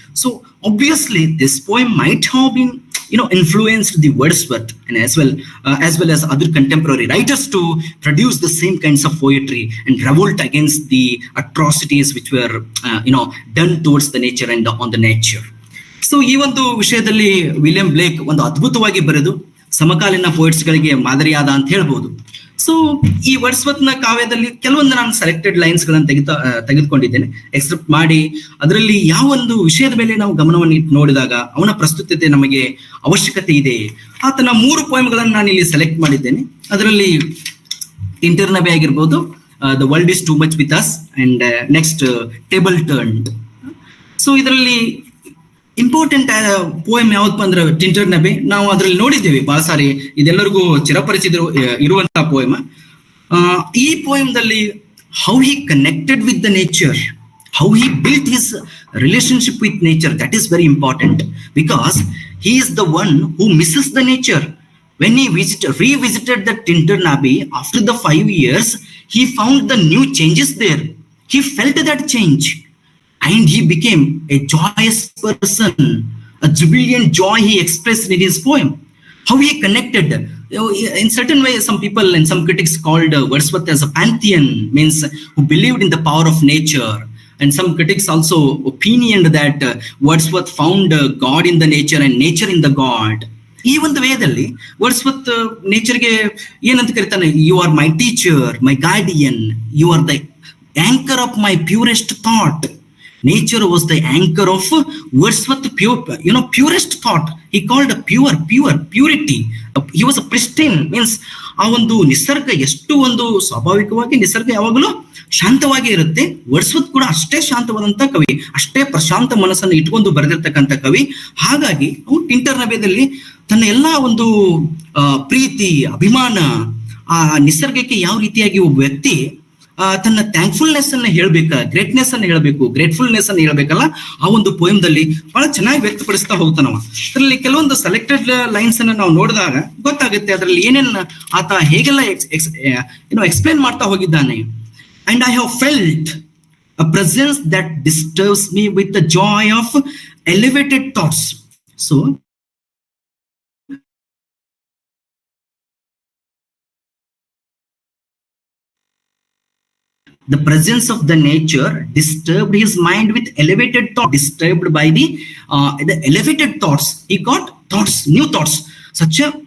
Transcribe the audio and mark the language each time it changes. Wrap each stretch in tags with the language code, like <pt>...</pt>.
<en>So obviously this poem might have been influenced the Wordsworth and as well as other contemporary writers to produce the same kinds of poetry and revolt against the atrocities which were done towards the nature and on the nature.</en> <kn>So ಈ ಒಂದು ವಿಷಯದಲ್ಲಿ William ಬ್ಲೇಕ್ ಒಂದು ಅದ್ಭುತವಾಗಿ ಬರೆದು ಸಮಕಾಲೀನ poets ಗಳಿಗೆ ಮಾದರಿಯಾದ ಅಂತ ಹೇಳ್ಬೋದು. ಸೊ ಈ ವರ್ಡ್ಸ್ವರ್ತ್ ನ ಕಾವ್ಯದಲ್ಲಿ ಕೆಲವೊಂದು ನಾನು ಸೆಲೆಕ್ಟೆಡ್ ಲೈನ್ಸ್ ಗಳನ್ನು ತೆಗೆದುಕೊಂಡಿದ್ದೇನೆ, ಎಕ್ಸೆಪ್ಟ್ ಮಾಡಿ. ಅದರಲ್ಲಿ ಯಾವ ಒಂದು ವಿಷಯದ ಮೇಲೆ ನಾವು ಗಮನವನ್ನು ಇಟ್ಟು ನೋಡಿದಾಗ ಅವನ ಪ್ರಸ್ತುತತೆ ನಮಗೆ ಅವಶ್ಯಕತೆ ಇದೆ. ಆತನ 3 ಪೋಯಮ್ಗಳನ್ನು ನಾನು ಇಲ್ಲಿ ಸೆಲೆಕ್ಟ್ ಮಾಡಿದ್ದೇನೆ. ಅದರಲ್ಲಿ ಇಂಟರ್ನಬೆ ಆಗಿರ್ಬೋದು, the world is too much with us, and next table turned. So ಇದರಲ್ಲಿ ಇಂಪಾರ್ಟೆಂಟ್ ಪೋಯಮ್ ಯಾವ್ದಪ್ಪ ಅಂದ್ರೆ ಟಿಂಟರ್ ನಬೆ. ನಾವು ಅದರಲ್ಲಿ ನೋಡಿದ್ದೇವೆ ಬಹಳ ಸಾರಿ, ಇದೆಲ್ಲರಿಗೂ ಚಿರಪರಿಚಿತ ಇರುವಂತಹ ಪೋಯಮ್. ಈ ಪೋಯಮ್ದಲ್ಲಿ</kn> <en>How he connected with the nature, how he built his relationship with nature, that is very important because he is the one who misses the nature. When he revisited the Tinternabie after the 5 years, he found the new changes there. He felt that change. And he became a joyous person, a jubilant joy he expressed in his poem. How he connected. In certain way, some people and some critics called Wordsworth as a pantheon, means who believed in the power of nature. And some critics also opinioned that Wordsworth found God in the nature and nature in the God.</en> <kn>ಈ ಒಂದು ವೇದಲ್ಲಿ Wordsworth ನೇಚರ್ಗೆ ಏನಂತ ಕರೀತಾನೆ,</kn> <en>You are my teacher, my guardian, you are the anchor of my purest thought. Nature was the anchor of Wordsworth, purest thought. He called purity. He was a pristine, means</en> <kn>ಆ ಒಂದು ನಿಸರ್ಗ ಎಷ್ಟು ಒಂದು ಸ್ವಾಭಾವಿಕವಾಗಿ ನಿಸರ್ಗ ಯಾವಾಗಲೂ ಶಾಂತವಾಗಿ ಇರುತ್ತೆ. ವರ್ಡ್ಸ್ವರ್ತ್ ಕೂಡ ಅಷ್ಟೇ ಶಾಂತವಾದಂತ ಕವಿ, ಅಷ್ಟೇ ಪ್ರಶಾಂತ ಮನಸ್ಸನ್ನು ಇಟ್ಕೊಂಡು ಬರೆದಿರ್ತಕ್ಕಂಥ ಕವಿ. ಹಾಗಾಗಿ ಅವನು ಟಿಂಟರ್ನಬೆದಲ್ಲಿ ತನ್ನ ಎಲ್ಲಾ ಒಂದು ಪ್ರೀತಿ, ಅಭಿಮಾನ ಆ ನಿಸರ್ಗಕ್ಕೆ ಯಾವ ರೀತಿಯಾಗಿ ಒಬ್ಬ ವ್ಯಕ್ತಿ ತನ್ನ ಥ್ಯಾಂಕ್ಫುಲ್ನೆಸ್ ಅನ್ನ ಹೇಳ್ಬೇಕ, ಗ್ರೇಟ್ನೆಸ್ ಅನ್ನ ಹೇಳ್ಬೇಕು, ಗ್ರೇಟ್ಫುಲ್ನೆಸ್ ಅನ್ನ ಹೇಳ್ಬೇಕಲ್ಲ, ಆ ಒಂದು ಪೋಯಮ್ದಲ್ಲಿ ಬಹಳ ಚೆನ್ನಾಗಿ ವ್ಯಕ್ತಪಡಿಸ್ತಾ ಹೋಗ್ತಾನವ. ಅದರಲ್ಲಿ ಕೆಲವೊಂದು ಸೆಲೆಕ್ಟೆಡ್ ಲೈನ್ಸ್ ಅನ್ನ ನಾವು ನೋಡಿದಾಗ ಗೊತ್ತಾಗುತ್ತೆ ಅದರಲ್ಲಿ ಏನೇನ್ ಆತ ಹೇಗೆಲ್ಲ ಎಕ್ಸ್ಪ್ಲೇನ್ ಮಾಡ್ತಾ ಹೋಗಿದ್ದಾನೆ.</kn> <en>And I have felt a presence that disturbs me with the joy of elevated thoughts. So the presence of the nature disturbed his mind with elevated thought, disturbed by the elevated thoughts. He got thoughts, new thoughts, such a</en>